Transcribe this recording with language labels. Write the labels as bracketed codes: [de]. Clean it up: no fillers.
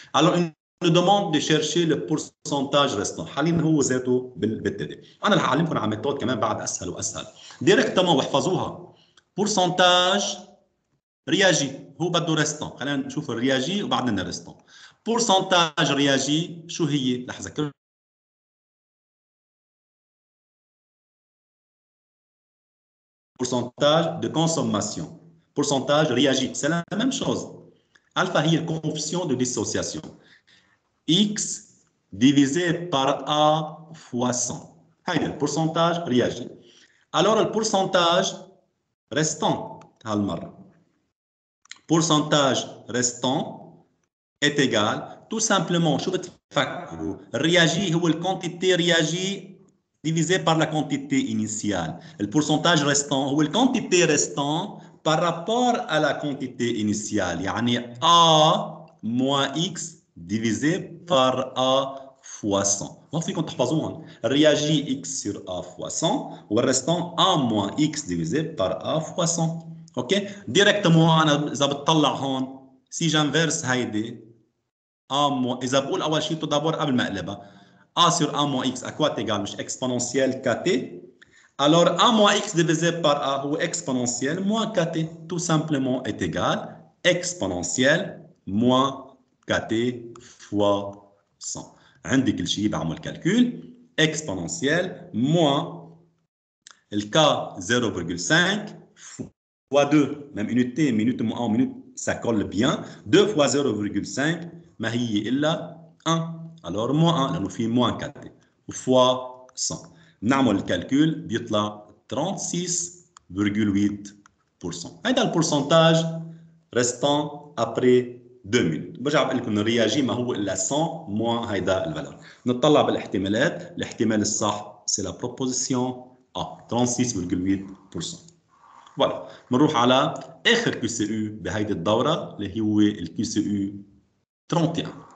[fr] Alors, il nous demande de chercher le pourcentage restant. [ar] حاليا هو ذاته بالتالي. أنا رح أعلمكم على ميثود كمان بعد أسهل وأسهل. ديريكتومون واحفظوها. [fr] pourcentage réagi [ar] هو بده [fr] ريستون. [ar] خلينا نشوف الرياجي وبعدين الريستون. pourcentage رياجي شو هي؟ رح أذكر [fr] pourcentage de consommation. Pourcentage réagi, c'est la même chose. Alpha هي le coefficient de dissociation. X divisé par A fois 100. C'est le pourcentage réagi. Alors le pourcentage restant, pourcentage restant est égal tout simplement, [ar] شو بتفكروا؟ [fr] الرياجي هو الquantité réagi divisé par la quantité initiale. Le pourcentage restant هو الquantité restant par rapport à la quantité initiale. يعني A moins X divisé par A fois 100. [ar] ما فيكم تحفظوهم. [fr] الرياجي X sur A fois 100 والrestant A moins X divisé par A fois 100. اوكي؟ ديريكتومون [ar] انا اذا بتطلع هون [fr] سي جانفيرس هيدي A moins اذا بقول اول شيء تو دابور قبل ما اقلبها A sur A moins X à quoi est égal مش exponentielle KT. Alors A moins X divisé par A هو exponentielle moins KT tout simplement est égal exponentielle moins KT fois 100. [ar] عندي كل شيء بعمل [fr] calcul exponentielle moins le K 0,5 fois 2 même unité minute moins 1 minute ça colle bien 2 fois 0,5 ما هي إلا 1 alors moins 1 لأنه في moins 4 fois 100 نعمل الكالكول بيطلع 36,8%. [ar] هذا البورسنتاج [fr] restant après 2 minutes. [ar] برجع بقول لكم الرياجي ما هو إلا 100 moins هيدا الفالور. نطلع بالاحتمالات، الاحتمال الصح [fr] c'est la proposition A [ar] 36,8%. فوالا بنروح على آخر QCU بهيدي الدورة اللي هو الQCU 31.